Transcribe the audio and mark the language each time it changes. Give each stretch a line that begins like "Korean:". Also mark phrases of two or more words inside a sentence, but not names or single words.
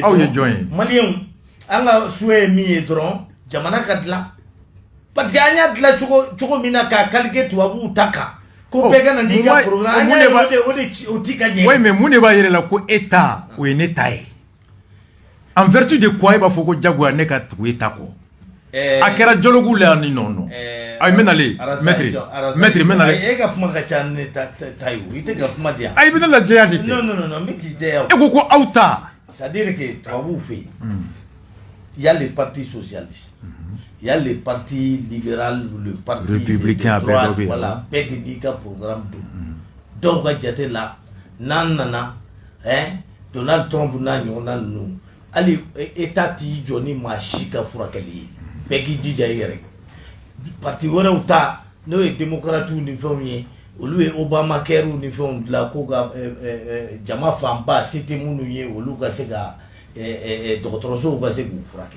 Bambara: aw ye jɔn ye maliyɛnw an ka souhait ye min ye dɔrɔn jamana ka dilan
French: parce que
Bambara: an y'a dilan cogo min na k'a calquer tubabuw ta kan ko bɛɛ ka na n'i ka programme an y'a ye o ti ka ɲɛ
French: oui mais
Bambara: mun de b'a yɛrɛ la ko État o ye ne ta ye
French: en vertu de quoi
Bambara: e b'a fɔ ko jagoya ne ka tugu État kɔ a kɛra dialogue la ni nɔn ayi n bɛ nalen maître n bɛ nalen e ka kuma ka ca ne ta ye o i tɛ ka kuma di yan ayi i bɛ ne lajɛya de kɛ non n bɛ k'i jɛya e ko aw ta
French: c'est à dire que
Bambara: tubabuw fɛ yen
French: il y a le parti socialiste il y a le parti libéral, le parti républicain, voilà,
Bambara: bɛɛ de ka programme don dɔw ka jate la n'an nana Donald Trump n'a ɲɔgɔnna ninnu hali État t'i jɔ ni maa si ka furakɛli ye bɛɛ k'i jija i yɛrɛ parti wɛrɛw ta n'o ye démocrates ni fɛnw ye olu ye Obamacare ni fɛnw dilan ko ka jama fanba se tɛ minnu ye olu ka se ka dɔgɔtɔrɔsow ka se k'u furakɛ